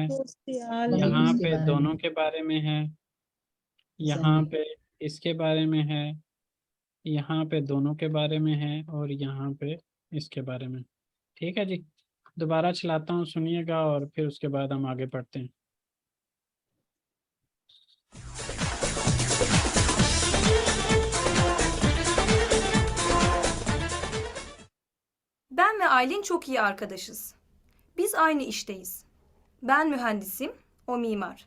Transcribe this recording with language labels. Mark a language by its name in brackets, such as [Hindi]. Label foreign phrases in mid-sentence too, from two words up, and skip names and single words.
[Hindi] सोशल यहाँ इसके पे बारे में। दोनों के बारे में है, यहाँ पे इसके बारे में है, यहाँ पे दोनों के बारे में है और यहाँ पे इसके बारे में। ठीक है जी, दोबारा चलाता हूँ, सुनिएगा और फिर उसके बाद हम आगे बढ़ते हैं। [Turkish] Ben ve Aylin çok iyi arkadaşız. Biz aynı işteyiz. Ben mühendisim, o mimar.